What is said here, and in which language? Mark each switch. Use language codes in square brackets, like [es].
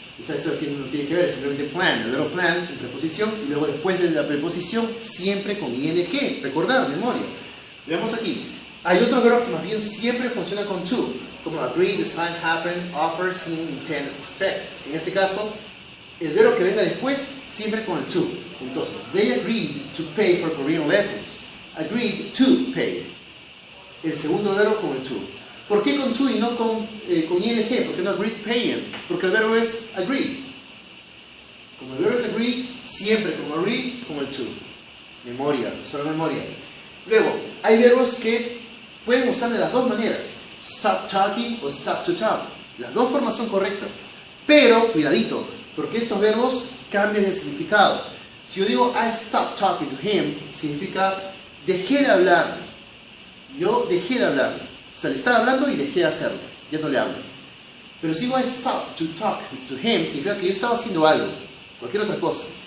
[es] Eso no tiene que ver, simplemente plan. El verbo plan, en preposición, y luego después de la preposición, siempre con ing. Recordar, memoria. Veamos aquí. Hay otros verbos que más bien siempre funcionan con to, como agree, decide, happen, offer, seem, intend, expect. En este caso, el verbo que venga después, siempre con el to. [en] Entonces, they agreed to pay for Korean lessons. Agreed to pay. [es] El segundo verbo con el to. ¿Por qué con to y no con ing? ¿Por qué no [en] agreed paying? [es] Porque el verbo es agree. Como el verbo es agree, siempre con agree, con el to. Memoria, solo memoria. Luego, hay verbos que pueden usar de las dos maneras. [en] Stop talking o stop to talk. [es] Las dos formas son correctas. Pero, cuidadito, porque estos verbos cambian el significado. Si yo digo [en] I stopped talking to him, [es] significa dejé de hablarle. Yo dejé de hablarle. O sea, le estaba hablando y dejé de hacerlo. Ya no le hablo. Pero si digo [en] I stopped to talk to him, [es] significa que yo estaba haciendo algo. Cualquier otra cosa.